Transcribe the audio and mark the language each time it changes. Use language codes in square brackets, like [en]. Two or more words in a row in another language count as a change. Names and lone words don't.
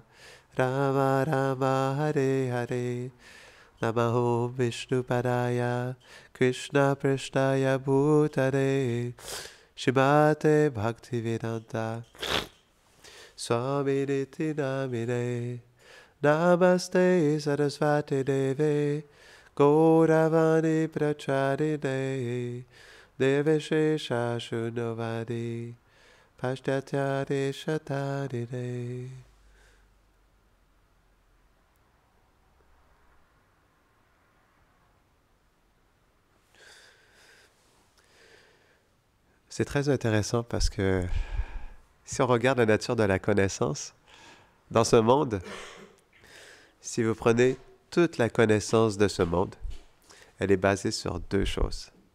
[sa] Rama Hare Hare Namaho Vishnu Padaya Krishna Prishtaya Bhutare Shrimate Bhaktivedanta Swami Niti Namine Namaste Sarasvati Deve Gauravani Pracharine Deveshesha Shunavadi Pashtatyade Shatarine. [fr] C'est très intéressant parce que si on regarde la nature de la connaissance, dans ce monde, si vous prenez toute la connaissance de ce monde, elle est basée sur deux choses.